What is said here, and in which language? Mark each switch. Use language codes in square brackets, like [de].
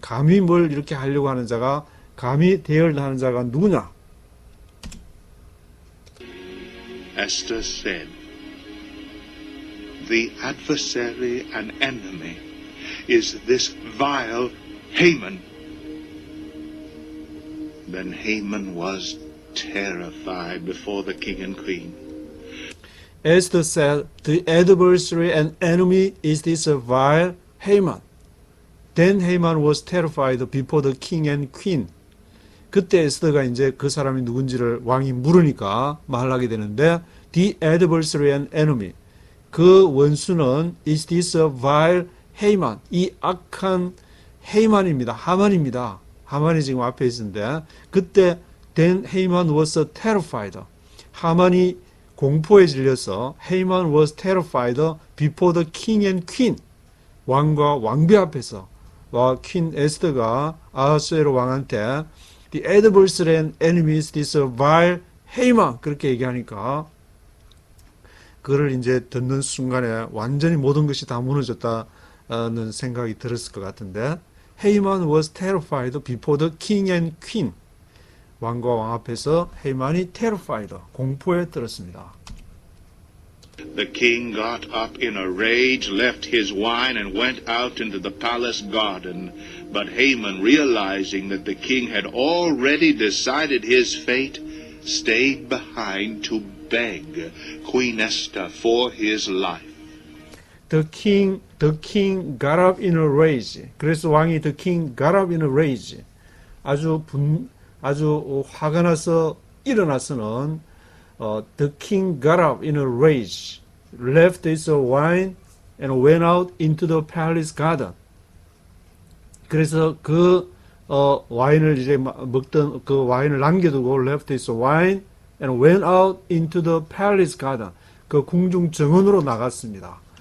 [ko] 감히 뭘 이렇게 하려고 하는 자가 감히 dared 하는 자가 누구냐? [en] Esther said, "The adversary and enemy is this vile Haman." Then Haman was terrified before the king and queen. Esther said, "The adversary and enemy is this vile Haman." Then Haman was terrified before the king and queen. [ko] 그때 에스더가 이제 그 사람이 누군지를 왕이 물으니까 말하게 되는데, [en] the adversary and enemy. [ko] 그 원수는 [en] is this vile Haman. [ko] 이 악한 헤이만입니다. 하만입니다. 하만이 지금 앞에 있는데, 그때 [en] then Haman was terrified. [ko] 하만이 공포에 질려서 [en] Haman was terrified before the king and queen. [ko] 왕과 왕비 앞에서 퀸 에스더가 아하수에로 왕한테 [en] the adversary and enemy is this vile Haman [ko] 그렇게 얘기하니까 그를 이제 듣는 순간에 완전히 모든 것이 다 무너졌다는 생각이 들었을 것 같은데 [en] Haman was terrified before the king and queen. [ko] 왕과 왕 앞에서 헤이만이 terrified, 공포에 들었습니다. [en] The king got up in a rage, left his wine, and went out into the palace garden. But Haman, realizing that the king had already decided his fate, stayed behind to beg Queen Esther for his life. The king got up in a rage. [ko] 그래서 왕이 [en] the king got up in a rage. [ko] 아주 화가 나서 일어나서는 [en] the king got up in a rage, left his wine and went out into the palace garden. [ko] 그래서 그 와인을 이제 먹던 그 와인을 남겨두고 [en] left his wine and went out into the palace garden. [ko] 그 궁중 정원으로 나갔습니다.